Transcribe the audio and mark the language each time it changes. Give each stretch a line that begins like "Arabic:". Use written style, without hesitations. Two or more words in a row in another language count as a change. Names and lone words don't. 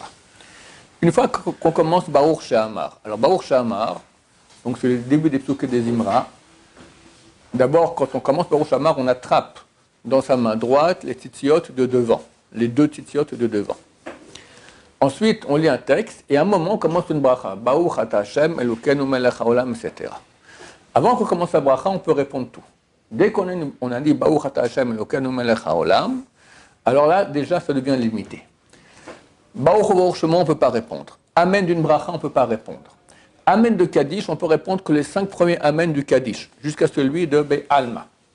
French: Une fois qu'on commence Baruch She'amar, alors Baruch She'amar, donc c'est le début des psukim des Imra. D'abord, quand on commence Baruch She'amar, on attrape dans sa main droite les tzitziot de devant, les deux tzitziot de devant. Ensuite, on lit un texte, et à un moment, on commence une bracha.
Hebrew: ברוך אתה השם אלוקינו מלך העולם,
French: etc. Avant qu'on commence la bracha, on peut répondre tout. Dès qu'on a dit
Hebrew: ברוך אתה השם אלוקינו מלך העולם,
French: alors là, déjà, ça devient limité.
Hebrew: ברוך הוא שמו,
French: on ne peut pas répondre. Amen d'une bracha, on ne peut pas répondre. Amen de Kaddish, on peut répondre que les 5 premiers Amen du Kaddish, jusqu'à celui de Be'alma.